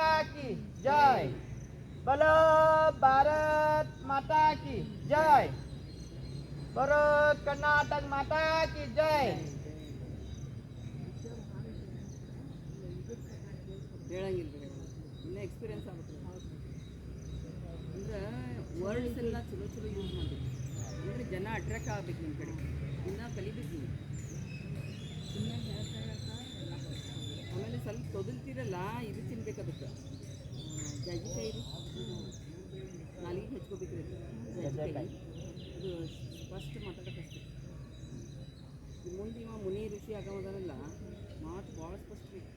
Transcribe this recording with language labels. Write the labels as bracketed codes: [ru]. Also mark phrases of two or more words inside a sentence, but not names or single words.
[hi] की जय बोलो भारत माता की जय बोलो कर्नाटक माता की जय [kn] ಹೇಳಂಗಿಲ್ಲ ಇನ್ನೂ ಎಕ್ಸ್ಪೀರಿಯನ್ಸ್ ಆಗುತ್ತೆ ಅಂದ್ರೆ ವರ್ಡ್ಸ್ ಎಲ್ಲ ಚಲೋ ಚಲೋ ಯೂಸ್ ಮಾಡಬೇಕು ಅಂದರೆ ಜನ ಅಟ್ರಾಕ್ಟ್ ಆಗ್ಬೇಕು ನಿಮ್ಮ ಕಡೆ ಇನ್ನೂ ಕಲಿಬೇಕು ನೀವು ಆಮೇಲೆ ಸ್ವಲ್ಪ ತೊದಲ್ತಿರಲ್ಲ ಇದು ತಿನ್ಬೇಕು ಅದಕ್ಕೆ ಜಾಜಿಕಾಯಿ ರೀ ನಾಲಿಗೆ ಹಚ್ಕೋಬೇಕ್ರಿ ಜಾಜಿಕಾಯಿ ಇದು ಫಸ್ಟ್ ಮಾತಾಡೋಕ್ಕಷ್ಟೇ ಮುಂದೆ ಇವ ಮುನಿ ಋಷಿ ಆಗಮದನಲ್ಲ ಮಾತು ಭಾಳ ಸ್ಪಷ್ಟ ರೀ